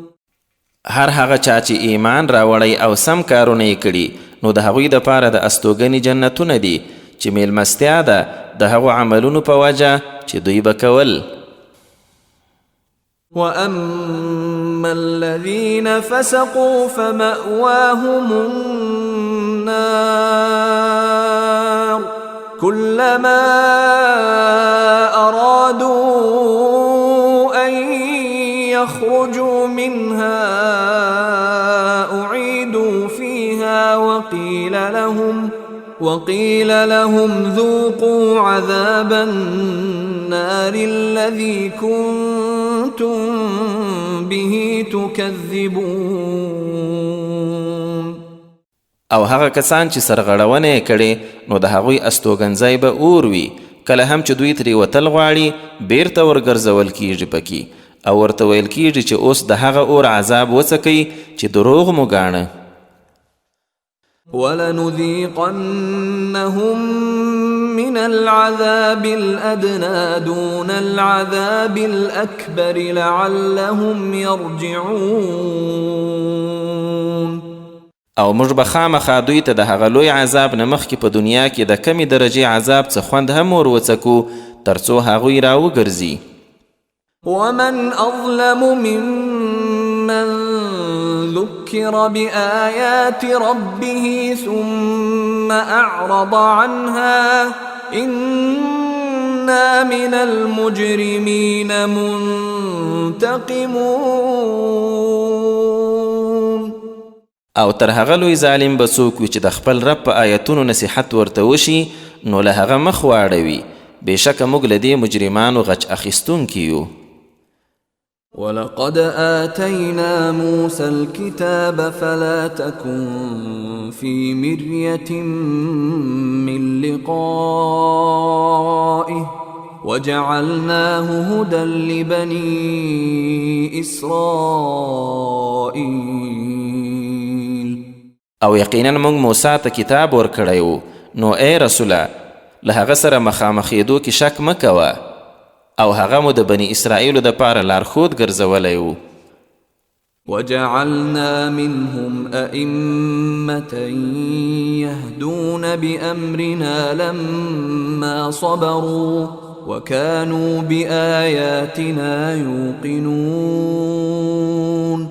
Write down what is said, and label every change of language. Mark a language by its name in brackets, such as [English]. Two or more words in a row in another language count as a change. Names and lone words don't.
[Pashto] هر هغه چا چې ایمان راوړی او سم کارونه یې کړي نو د هغوی دپاره د استوګنې جنتونه دي چې میلمستیا ده د هغو عملونو په وجه چې دوی به کول. [Arabic] وأما الذين فسقوا فمأواهم النار كلما أرادوا أن يخرجوا منها أعيدوا فيها وقيل لهم ذوقوا عذاب النار الذي كنتم به تكذبون. [Pashto] او هغه کسان چې سرغړونه کړي نو د هغوی استوګنځای به اور وي کله هم چې دوی ترې وتل غواړي بیرته ورګرځول کیږي پکې او ورته ویل کیږي چې اوس د هغه اور عذاب وڅکئ چې دروغ مو ګاڼه. [Arabic] ولنذيقنهم من العذاب الأدنى دون العذاب الأكبر لعلهم يرجعون. [Pashto] او موږ به خامخا دوی ته د هغه لوی عذاب نه مخکې په دنیا کې د کمې درجې عذاب څه خوند هم ور وڅکو تر څو هغوی راوګرځي. [Arabic] ومن أظلم ممن ذكر بآيات ربه ثم أعرض عنها إنا من المجرمين منتقمون. [Pashto] او تر هغه لوی ظالم به څوک وي چې د خپل رب په آیتونو نصیحت ورته وشي نو له هغه مخ واړوي. بېشکه موږ له دې مجرمانو غچ اخیستونکي یو. [Arabic] ولقد آتينا موسى الكتاب فلا تكن في مرية من لقائه وجعلناه هدى لبني إسرائيل. [Pashto] او یقینا موږ موسی ته کتاب ورکړی نو ای رسوله له هغه سره مخامخېدو کې شک مه کوه او هغه مو د بني اسرائیلو دپاره لارښود ګرځولی و. [Arabic] وجعلنا منهم أئمة يهدون بأمرنا لما صبروا وكانوا بآياتنا يوقنون.